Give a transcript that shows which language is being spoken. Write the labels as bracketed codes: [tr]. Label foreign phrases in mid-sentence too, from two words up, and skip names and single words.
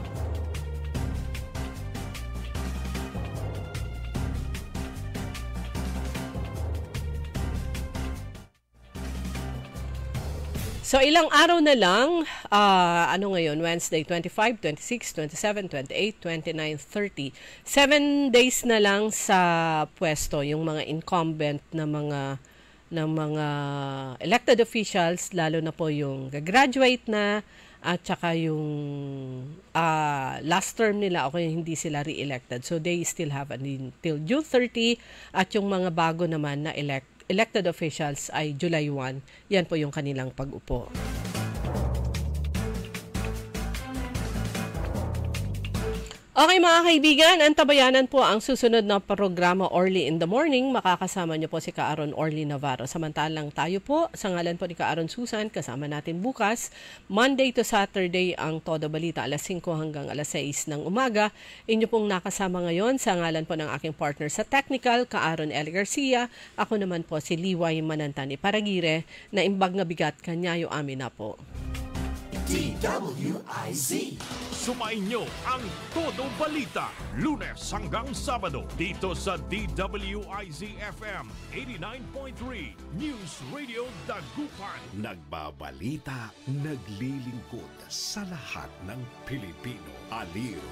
[tl] So ilang araw na lang, ngayon, Wednesday, 25, 26, 27, 28, 29, 30. 7 days na lang sa pwesto yung mga incumbent na mga [en] elected officials, [tl] lalo na po yung gagraduate na at saka yung [en] last term [tl] nila o kaya hindi sila re-elected. [en] So they still have until June 30 [tl] at yung mga bago naman na elect [en] elected officials [tl] ay July 1. Yan po yung kanilang pag-upo. Okay mga kaibigan, antabayanan po ang susunod na programa Orly in the Morning. Makakasama niyo po si Kaaron Orly Navarro. Samantalang tayo po, sa ngalan po ni Kaaron Susan, kasama natin bukas, [en] Monday to Saturday [tl] ang Todo Balita, alas 5 hanggang alas 6 ng umaga. Inyo pong nakasama ngayon sa ngalan po ng aking partner sa technical, Kaaron L. Garcia. Ako naman po si Liway Manantani Paragire, na [ilo] imbag nga bigat kanyayo [tl] amin na po. DWIZ. Sumain nyo ang Todo Balita, Lunes hanggang Sabado, dito sa DWIZ-FM 89.3 News Radio Dagupan. Nagbabalita, naglilingkod sa lahat ng Pilipino.